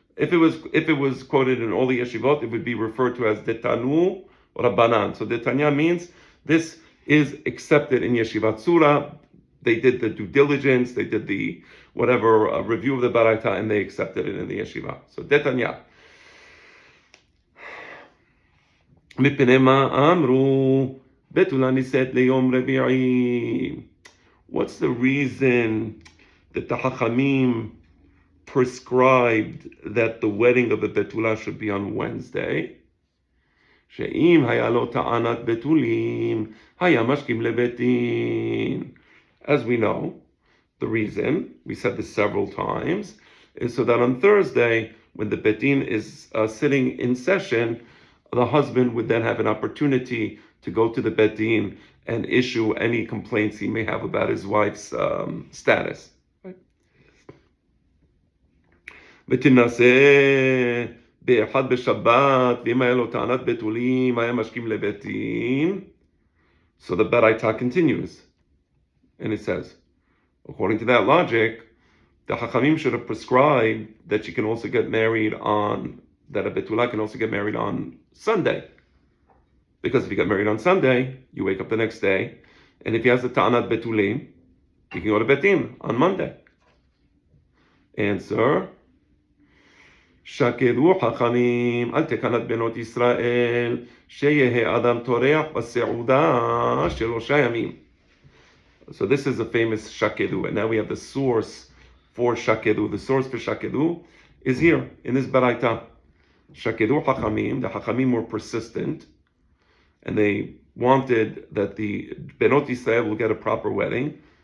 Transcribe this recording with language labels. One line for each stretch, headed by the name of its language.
English: If it was quoted in all the yeshivot, it would be referred to as Detanu or Rabbanan. So Detanya means this is accepted in Yeshivat Surah. They did the due diligence, they did the whatever review of the Baraita, and they accepted it in the yeshiva. So Detanya.
Hebrew: מפני מה אמרו בתולה נישאת ליום רביעי.
English: What's the reason that the Hachamim prescribed that the wedding of the Betula should be on Wednesday?
Hebrew: שאם היה לו טענת בתולים, היה משכים לבית דין.
English: As we know, the reason, we said this several times, is so that on Thursday, when the Bet Din is sitting in session, the husband would then have an opportunity to go to the Bet Din and issue any complaints he may have about his wife's status.
Hebrew: ותנסה באחד בשבת, ואם היה לו טענת בתולים, היה משכים לבית דין.
English: So the Baraita continues, and it says, according to that logic, the Hachamim should have prescribed that she can also get married that a Betula can also get married on Sunday. Because if you get married on Sunday, you wake up the next day, and if he has the Ta'anat Betulim, he can go to Bet Din on Monday. Answer,
Hebrew: שקדו חכמים על תקנת בנות ישראל שיהא אדם טורח בסעודה 3 ימים.
English: So this is a famous shakedu, and now we have the source for shakedu. The source for shakedu is here in this Baraita. Shakedu Hachamim, the Hachamim were persistent, and they wanted that the Benot Israel will get a proper wedding.